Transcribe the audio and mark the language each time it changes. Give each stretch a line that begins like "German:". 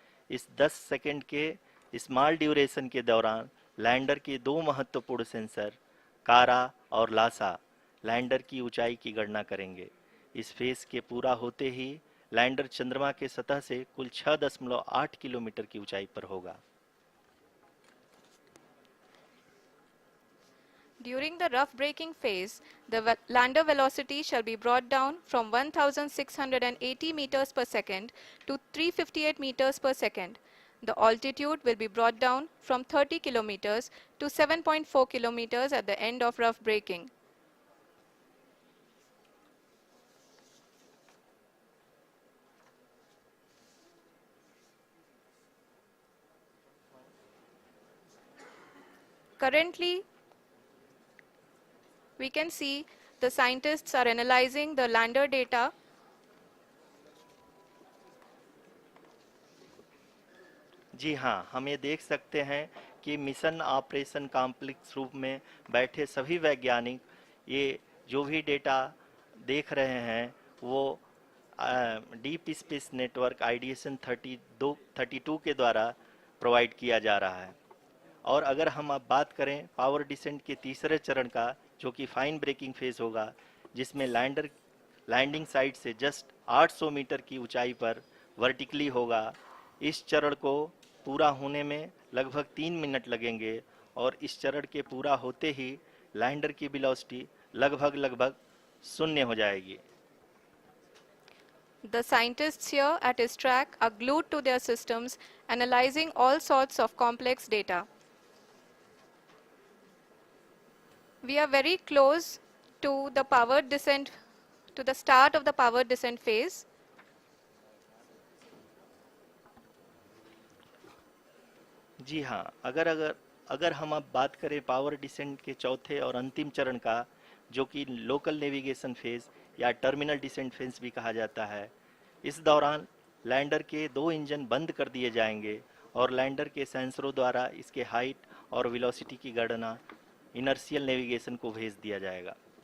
Hindi: इस 10 सेकंड के small duration के दौरान लैंडर के दो महत्वपूर्ण सेंसर, कारा और लासा, लैंडर की ऊंचाई की गणना करेंगे। इस फेज के पूरा होते ही लैंडर चंद्रमा के सतह से कुल 6.8 किलोमीटर की ऊंचाई पर होगा।
English: During the rough braking phase, the lander velocity shall be brought down from 1680 meters per second to 358 meters per second. The altitude will be brought down from 30 kilometers to 7.4 kilometers at the end of rough braking. Currently, we can see the scientists are analyzing the lander data.
Hindi: जी हाँ, हम ये देख सकते हैं कि mission operation complex रूप में बैठे सभी वैज्ञानिक ये जो भी डेटा देख रहे हैं वो डीप स्पेस नेटवर्क आईडीएसन 32 के द्वारा प्रोवाइड किया जा रहा है। और अगर हम अब बात करें पावर डिसेंट के तीसरे चरण का, जो कि फाइन ब्रेकिंग फेज होगा, जिसमें लैंडिंग साइट से जस्ट 800 मीटर की ऊंचाई पर वर्टिकली होगा। इस चरण को पूरा होने में लगभग 3 मिनट लगेंगे और इस चरण के पूरा होते ही लैंडर की वेलोसिटी लगभग शून्य हो जाएगी।
English: The scientists here at ISRO are glued to their systems, analyzing all sorts of complex data. We are very close to the power descent, to the start of the power descent phase.
Hindi: जी हाँ, अगर हम अब बात करें power descent के चौथे और अंतिम चरण का, जो कि लोकल नेविगेशन फेज या टर्मिनल डिसेंट फेज भी कहा जाता है, इस दौरान लैंडर के दो इंजन बंद कर दिए जाएंगे और लैंडर के सेंसरों द्वारा इसके हाइट और वेलोसिटी की गणना इनर्शियल नेविगेशन को भेज दिया जाएगा।